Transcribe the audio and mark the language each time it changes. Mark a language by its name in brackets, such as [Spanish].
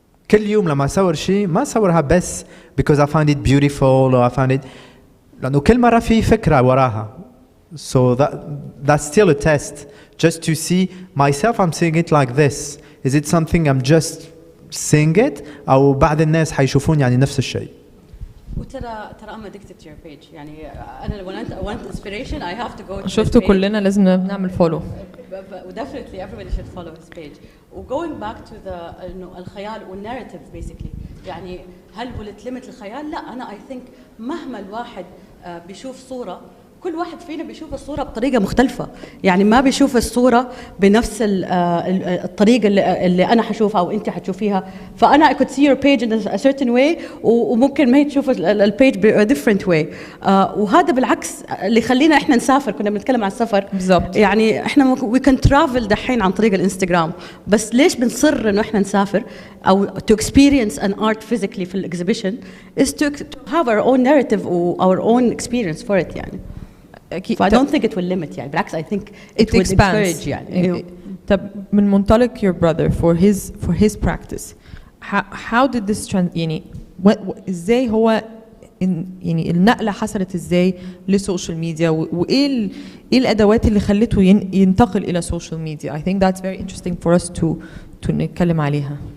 [Arabic] كل يوم لما أصور شيء ما أصورها بس [English] because I find it [Arabic] beautiful or I find it، لأنه كل مرة في فكرة وراها. [English] So that's still a test just to see myself. I'm seeing it like this. Is it something I'm just seeing it [Arabic] أو بعض الناس حيشوفون يعني نفس الشيء؟ وترى [English] I'm addicted to your page. [Arabic] يعني أنا [English] when I want inspiration I have to go to [Arabic] شفتوا كلنا لازم نعمل follow. [English] definitely everybody should follow his page. Going back to the [Arabic] إنه الخيال [English] والnarrative basically. [Arabic] يعني هل ولت الخيال؟ لا، أنا [English] I think [Arabic] مهما الواحد بيشوف صورة، كل واحد فينا بيشوف الصورة بطريقة مختلفة. يعني ما بيشوف الصورة بنفس الطريقة اللي أنا حشوفها أو أنت حتشوفيها. فأنا [English] I could see your page in a certain way [Arabic] وممكن ما هي تشوف البيج ب [English] a different way. [Arabic] وهذا بالعكس اللي خلينا إحنا نسافر. كنا بنتكلم عن السفر بالضبط. يعني إحنا [English] we can travel [Arabic] دحين عن طريق الإنستغرام، بس ليش بنصر إنه إحنا نسافر أو [English] to experience an art physically [Arabic] في الإكزيبيشن [English] is to have our own narrative or our own experience for it يعني. [Arabic] أكيد. [English] I don't think it will limit [Arabic] يعني بالعكس [English] I think it will encourage يعني. [Arabic] طب من منطلق [English] your brother for his practice how did this [Arabic] يعني ازاي هو يعني النقلة حصلت ازاي للسوشيال ميديا وايه الادوات اللي خلته ينتقل الى السوشيال ميديا؟ [English] I think that's very interesting for us to [Arabic] نتكلم عليها.